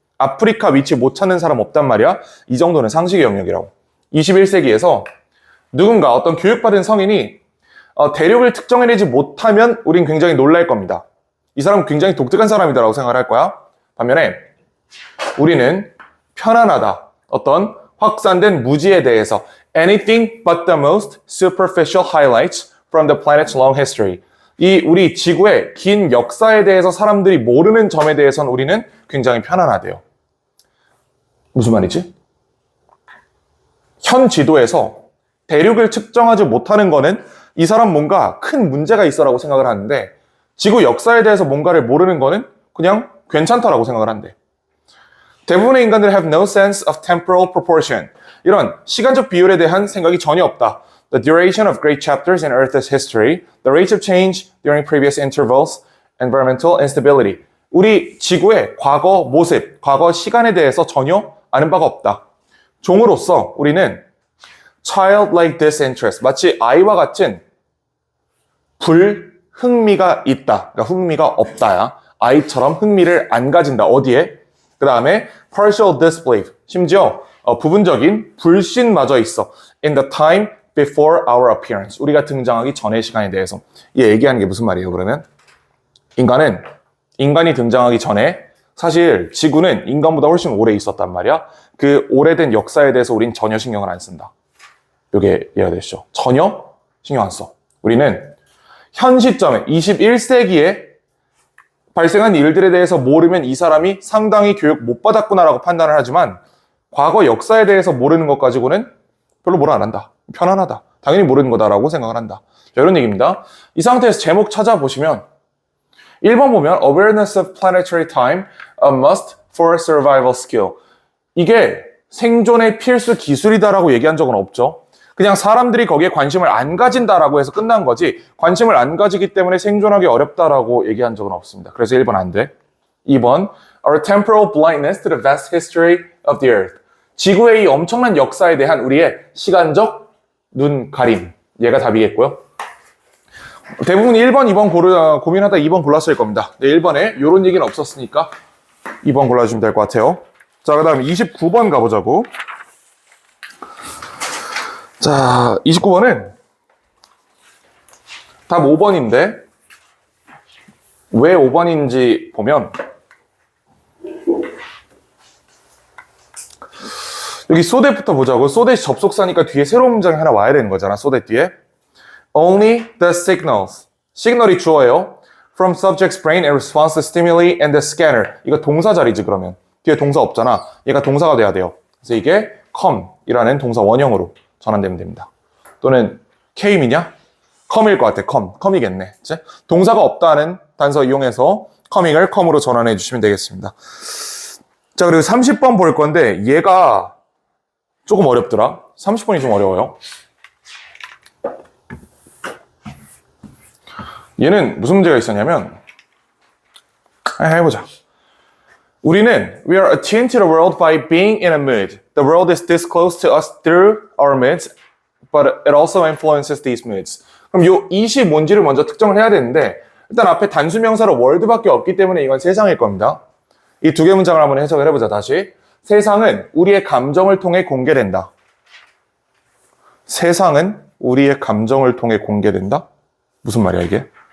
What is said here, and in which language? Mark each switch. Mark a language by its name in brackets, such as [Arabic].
[Korean] 아프리카 위치 못 찾는 사람 없단 말이야. 이 정도는 상식의 영역이라고. 21세기에서 누군가 어떤 교육받은 성인이 대륙을 특정해내지 못하면 우린 굉장히 놀랄 겁니다. 이 사람은 굉장히 독특한 사람이다라고 생각을 할 거야. 반면에 우리는 편안하다. 어떤 확산된 무지에 대해서 [English] anything but the most superficial highlights from the planet's long history. [Korean] 이 우리 지구의 긴 역사에 대해서 사람들이 모르는 점에 대해서는 우리는 굉장히 편안하대요. 무슨 말이지? 현 지도에서 대륙을 측정하지 못하는 거는 이 사람 뭔가 큰 문제가 있어라고 생각을 하는데 지구 역사에 대해서 뭔가를 모르는 거는 그냥 괜찮다라고 생각을 한대. 대부분의 인간들이 [English] have no sense of temporal proportion. [Korean] 이런 시간적 비율에 대한 생각이 전혀 없다. [English] The duration of great chapters in Earth's history, the rate of change during previous intervals, environmental instability. [Korean] 우리 지구의 과거 모습, 과거 시간에 대해서 전혀 아는 바가 없다. 종으로서 우리는 [English] childlike disinterest, [Korean] 마치 아이와 같은 불흥미가 있다. 그러니까 흥미가 없다야. 아이처럼 흥미를 안 가진다. 어디에? 그 다음에 [English] partial disbelief, [Korean] 심지어 부분적인 불신마저 있어. [English] In the time before our appearance, [Korean] 우리가 등장하기 전의 시간에 대해서. 이 얘기하는 게 무슨 말이에요, 그러면? 인간이 등장하기 전에 사실 지구는 인간보다 훨씬 오래 있었단 말이야. 그 오래된 역사에 대해서 우린 전혀 신경을 안 쓴다. 이게 이해가 되시죠? 전혀 신경 안 써. 우리는 현 시점에 21세기에 발생한 일들에 대해서 모르면 이 사람이 상당히 교육 못 받았구나라고 판단을 하지만 과거 역사에 대해서 모르는 것 가지고는 별로 뭐라 안 한다. 편안하다. 당연히 모르는 거다라고 생각을 한다. 자, 이런 얘기입니다. 이 상태에서 제목 찾아보시면 1번 보면 [English] Awareness of Planetary Time, a must for survival skill. [Korean] 이게 생존의 필수 기술이다라고 얘기한 적은 없죠. 그냥 사람들이 거기에 관심을 안 가진다라고 해서 끝난 거지 관심을 안 가지기 때문에 생존하기 어렵다라고 얘기한 적은 없습니다. 그래서 1번 안 돼. 2번 [English] Our temporal blindness to the vast history of the earth. [Korean] 지구의 이 엄청난 역사에 대한 우리의 시간적 눈 가림. 얘가 답이겠고요. 대부분 1번, 2번 고민하다 2번 골랐을 겁니다. 네, 1번에 이런 얘기는 없었으니까 2번 골라주시면 될 것 같아요. 자, 그 다음에 29번 가보자고. 자, 29번은 답 5번인데 왜 5번인지 보면 여기 소댓부터 보자고. 소댓이 접속사니까 뒤에 새로운 문장이 하나 와야 되는 거잖아. 소댓 뒤에. [English] Only the signals. [Korean] 시그널이 주어예요. [English] From subject's brain in response to stimuli and the scanner. [Korean] 이거 동사 자리지 그러면. 뒤에 동사 없잖아. 얘가 동사가 돼야 돼요. 그래서 이게 come이라는 동사 원형으로 전환되면 됩니다. 또는 came이냐? come일 것 같아. come이겠네. 그치? 동사가 없다는 단서 이용해서 coming을 come으로 전환해 주시면 되겠습니다. 자, 그리고 30번 볼 건데 얘가 조금 어렵더라. 30번이 좀 어려워요. 얘는 무슨 문제가 있었냐면 해보자. [English] 우리는 we are attuned to the world by being in a mood. The world is this close to us through our moods, but it also influences these moods. [Korean] 그럼 요 이시 뭔지를 먼저 특정을 해야 되는데 일단 앞에 단수 명사로 world밖에 없기 때문에 이건 세상일 겁니다. 이 두 개 문장을 한번 해석을 해보자. 다시. 세상은 우리의 감정을 통해 공개된다. 세상은 우리의 감정을 통해 공개된다? 무슨 말이야 이게?